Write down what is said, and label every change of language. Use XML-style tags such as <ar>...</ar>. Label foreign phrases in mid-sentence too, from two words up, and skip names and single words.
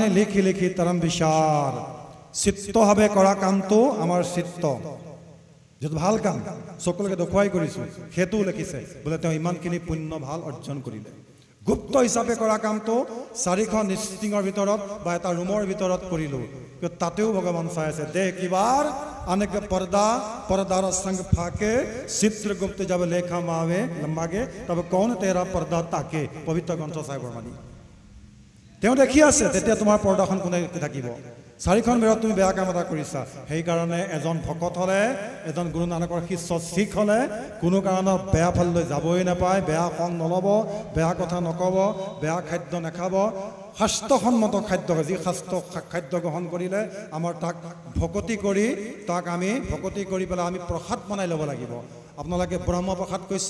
<as>লিখি লিখি তৰম বিচাৰ চিত্তভাৱে কৰা কামটো আমাৰ চিত্ত যেটো ভাল কাম সকলোকে দেখুৱাই কৰিছোঁ সেইটোও লিখিছে বোলে তেওঁ ইমানখিনি পুণ্য ভাল অৰ্জন কৰিলে গুপ্ত হিচাপে কৰা কামটো 4খন নিশ্চিঙৰ ভিতৰত বা এটা ৰুমৰ ভিতৰত কৰিলোঁ কিন্তু তাতেও ভগৱান চাই আছে দেহ কিবাৰ</as> <hi>अनेक पर्दार संग फाके चित्रगुप्त जब लेखा मावे लंबागे तब कौन तेरा पर्दा ताके</hi> <as>পবিত্ৰ গ্ৰন্থ চাহিবৰ মানি তেওঁ দেখি আছে তেতিয়া তোমাৰ পৰ্দাখন কোনে থাকিব 4খন বেৰত তুমি বেয়া কাম এটা কৰিছা সেই কাৰণে এজন ভকত হলে এজন গুৰু নানকৰ শিষ্য শিখ হলে কোনো কাৰণত বেয়া ফললৈ যাবই নাপায় বেয়া সং নলব বেয়া কথা নকব বেয়া খাদ্য নাখাব শাস্ত্ৰসন্মত খাদ্য যি শাস্ত্ৰ খাদ্য গ্ৰহণ কৰিলে আমাৰ তাক ভকতি কৰি তাক আমি ভকতি কৰি পেলাই আমি প্ৰসাদ বনাই ল'ব লাগিব আপোনালোকে ব্ৰহ্ম প্ৰসাদ কৈছে</as>